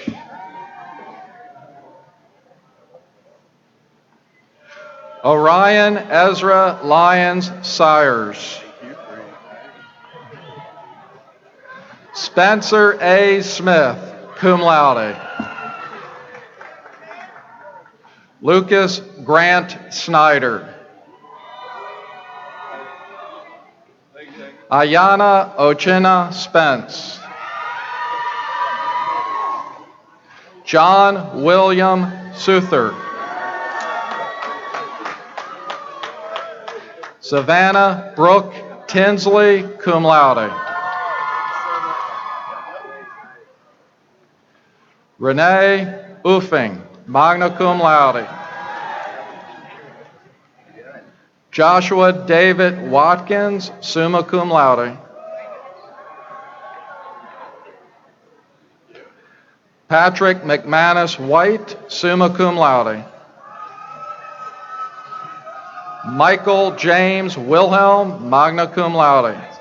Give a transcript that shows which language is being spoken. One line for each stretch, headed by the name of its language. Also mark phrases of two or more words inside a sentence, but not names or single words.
English: Orion Ezra Lyons Sires. Spencer A.
Latin: Smith, cum laude.
English: Lucas Grant Snyder. Ayana Ochena Spence. John William Souther. Savannah Brooke Tinsley,
Latin: cum laude.
English: Renee Uffing,
Latin: magna cum laude.
English: Joshua David Watkins,
Latin: summa cum laude.
English: Patrick McManus White,
Latin: summa cum laude.
English: Michael James Wilhelm,
Latin: magna cum laude.